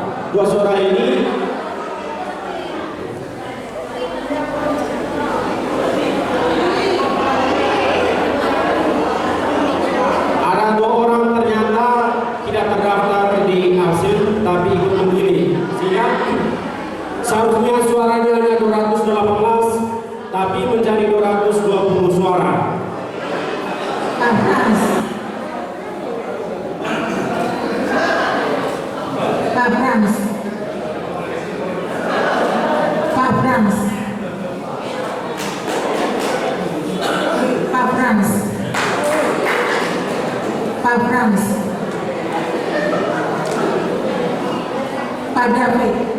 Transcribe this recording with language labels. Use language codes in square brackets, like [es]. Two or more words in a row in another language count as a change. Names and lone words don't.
[id] dua suara ini ada dua orang ternyata tidak terdaftar di hasil tapi ikut memilih, sehingga seharusnya suaranya hanya 218 tapi menjadi 220 suara. Pak Frans. Pak Frans. Pak Frans. Pak Frans. Pak Frans. Pak David.